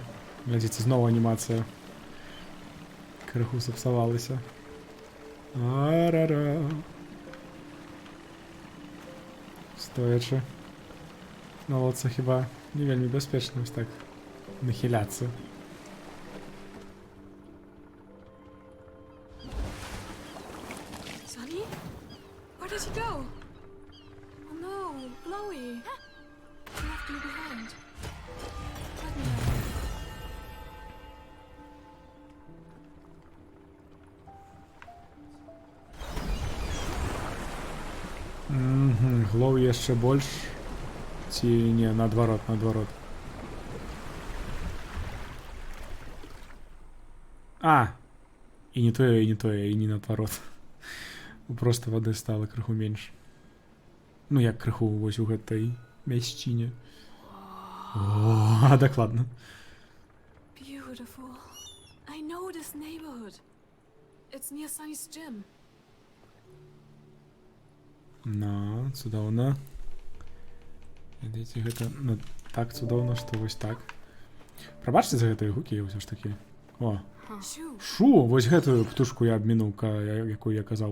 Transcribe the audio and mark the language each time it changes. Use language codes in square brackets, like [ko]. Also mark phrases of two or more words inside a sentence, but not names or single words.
[be] Глядзіце, зноў анімацыя. Крыху сапсавалася. Ара-ра. Стоячы. На лодцы хіба не вельмі бяспечна ось так нахіляцца. [en] Sunny? Where did he go? Oh no, Chloe. He left me behind. Let me help you. [be] Глоу яшчэ больш. Ці не, наадварот. І не тое, і не наадварот. Проста вады стала крыху менш. Ну як крыху вось у гэтай мясціне. О, дакладна. [en] Beautiful. I know this neighborhood. It's near Sunny's gym. [be] Ну, цудоўна. Ведаеце, гэта так цудоўна, што вось так. Прабачце за гэтыя гукі ўсё ж такі. О, [en] Shoo. [be] шу, вось гэтую птушку я абмінуў, якую я казаў.